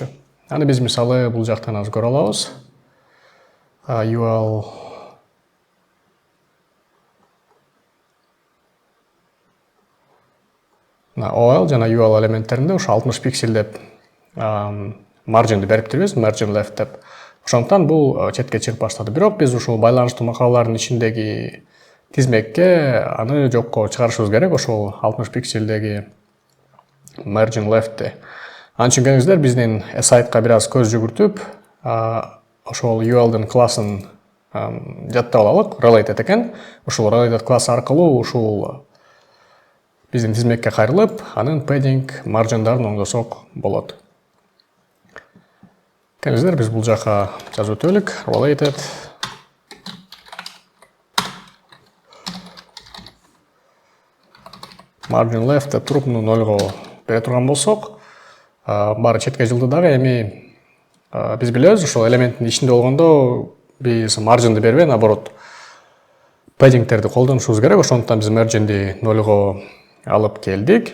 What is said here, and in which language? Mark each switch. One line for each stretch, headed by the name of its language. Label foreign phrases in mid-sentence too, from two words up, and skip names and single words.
Kyrgyz: Аны биз мисалы бул жактан азыр көрө алабыз. UL OL жана UL элементтеринде ушу 60 пиксель деп margin'ди бериптирбиз,
English: margin left деп.
Kyrgyz: Ошондуктан бул четке чыгып баштады. Бирок биз ушул байланыштуу макалалардын ичиндеги тизмекке аны жокко чыгарышыбыз керек, ошол 60 пикселдеги
English: margin left'ти.
Kyrgyz: Анын үчүн келиңиздер, биздин aside'га бир аз көз жүгүртүп, ошол UL'дын классын жаттап алалык, related экен. Ушул related класс аркылуу ушул биздин тизмекке кайрылып, анын
English: padding margin'дарын
Kyrgyz: оңдосок болот. Келиңиздер, биз бул жака жазып өтөлүк.
English: Related margin left
Kyrgyz: деп туруп, муну 0-го бере турган болсок, баары четке жылды дагы. Эми биз билебиз, ошол элементтин ичинде болгондо биз margin'ди бербей, наоборот, paddingтерди колдонушубуз керек. Ошондуктан биз margin'ди 0-го алып келдик.